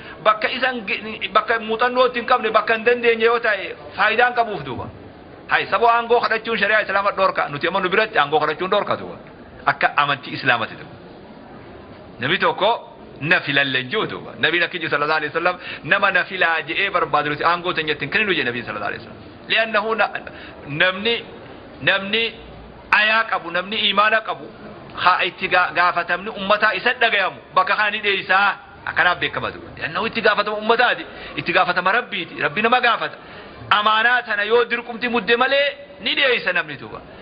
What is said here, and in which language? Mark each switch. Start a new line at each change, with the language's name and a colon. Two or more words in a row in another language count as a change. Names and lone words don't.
Oromo: Bakka isan ge-, bakka muuxannoo itti hin qabne, bakka hin dandeenye yoo ta'e, faayidaa hin qabuuf duuba. Hai, saboo aangoo kadhachuun shari'aa Islaama dhorka. Nuti amma nu biratti aangoo kadhachuun dhorka duuba. Akka amantii Islaamati duuba. Namni tokko na filalle hin jiru duuba. Nabiin akka inni
Arabic: صلى الله عليه وسلم
Oromo: nama na filaa je'ee barbaadu nuti aangoo tan jettiin kennu jee Nabiin
Arabic: صلى الله عليه وسلم. Li'annahu na-,
Oromo: namni, namni ayaa qabu, namni iimaana qabu, haa itti ga-, gaafatamni ummataa isa dhagayamu bakka kana ni dheeysaa. Akkanaaf beekama duuba. Li'annahu itti gaafatama ummataati, itti gaafatama Rabbiiti. Rabbi nama gaafata. Amaanaa tana yoo dirqumti mudde malee ni dheeysa namni duuba.